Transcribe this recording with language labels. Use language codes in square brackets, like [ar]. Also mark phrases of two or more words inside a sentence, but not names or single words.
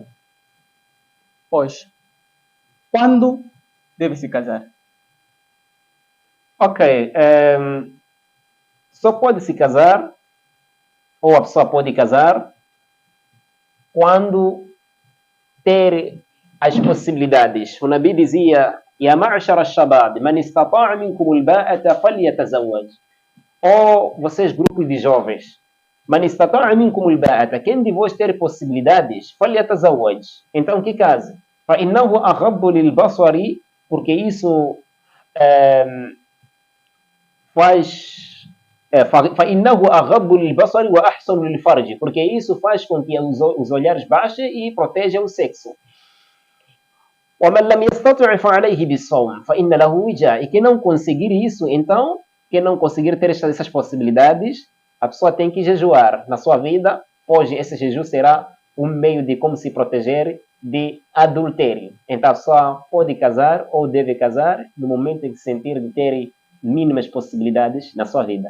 [pt] Pois, quando deve se casar? Ok, só pode se casar, ou a pessoa pode casar, quando ter as possibilidades. O Nabi dizia: [ar] "يا معشر الشباب، من استطاع منكم الباءة فليتزوج." [pt] Ou vocês, grupos de jovens, [ar] من استطاع منكم الباءة, [pt] quem de vós ter possibilidades, falyatazawwaj. Então que case. [ar] فإنه أغض للبصر, [pt] porque isso [ar] فإنه أغض للبصر وأحسن للفرج, [pt] porque isso faz com que os olhares baixem e protejam o sexo. [ar] ومن لم يستطع فعليه بالصوم فإن له وجاء. [pt] E quem não conseguir isso, então, quem não conseguir ter essas possibilidades, a pessoa tem que jejuar na sua vida. Hoje esse jejum será um meio de como se proteger de adultério. Então a pessoa pode casar ou deve casar no momento em que sentir de ter mínimas possibilidades na sua vida.